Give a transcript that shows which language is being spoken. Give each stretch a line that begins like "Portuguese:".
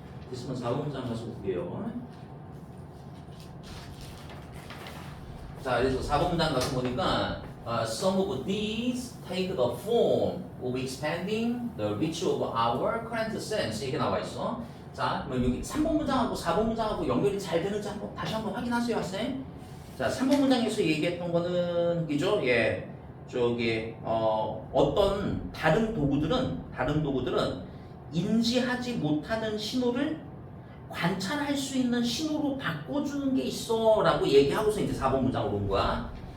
Korean: 됐으면 4번 문장 가서 볼게요. 자, 그래서 4번 문장 가서 보니까
English: some of these take the form of expanding the reach of our current sense
Korean: 이렇게 나와 있어. 자, 그럼 여기 3번 문장하고 4번 문장하고 연결이 잘 되는지 다시 한번 확인하세요, 학생. 자, 3번 문장에서 얘기했던 거는 그죠? 예, 저기 어떤 다른 도구들은 인지하지 못하는 신호를 관찰할 수 있는 신호로 바꿔주는 게 있어 라고 얘기하고서 이제 4번 문장으로 온 거야.